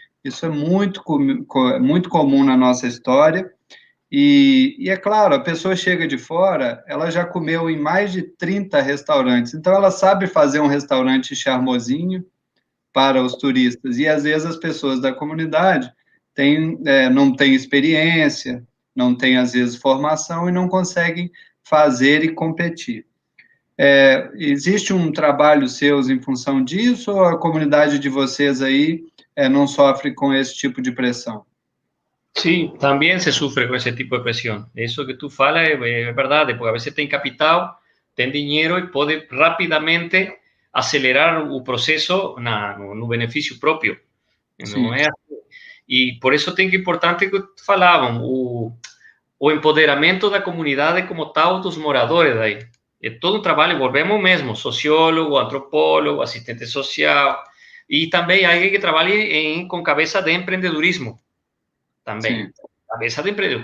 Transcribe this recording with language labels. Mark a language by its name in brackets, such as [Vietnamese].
[Portuguese] Isso é muito comum na nossa história, e é claro, a pessoa chega de fora, ela já comeu em mais de 30 restaurantes, então ela sabe fazer um restaurante charmosinho para os turistas, e às vezes as pessoas da comunidade não têm experiência, não têm às vezes formação e não conseguem fazer e competir. Existe um trabalho seu em função disso, ou a comunidade de vocês aí não sofre com esse tipo de pressão? [Spanish] Sí, también se sufre con ese tipo de presión. Eso que tú falas es verdad, porque a veces ten capital, ten dinero y puede rápidamente acelerar [Portuguese] o proceso no beneficio [Spanish] propio. [Portuguese] Não é assim. E por isso tem que importante que falavam, o empoderamento da comunidade como tal dos moradores daí. É todo um trabalho, volvemos mesmo, sociólogo, antropólogo, assistente social, e também alguém que trabalhe com cabeça de empreendedorismo. Também. Sim. Cabeça de empreendedorismo.